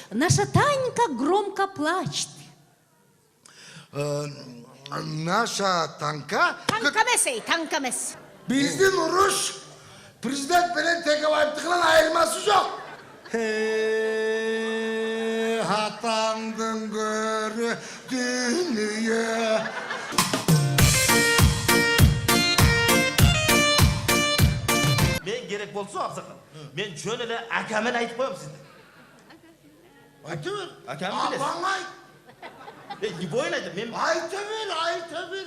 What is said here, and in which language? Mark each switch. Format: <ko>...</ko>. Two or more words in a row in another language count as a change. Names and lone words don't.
<ru>Наша Танька громко плачет. Наша Танка...</ru> <kk>Танка емес, танка емес.</kk> <ky>Биздин уруш президент менен Текебаевдикынан айырмасы жок. Атаңдын көрі дүние. Мен керек болса Аксакал. Мен жөн эле акамен айтып коем сизге. Айта бер. Акам билесиз. Апаң айт. Не бойын айтам, мен... Айта бер, айта бер.</ky>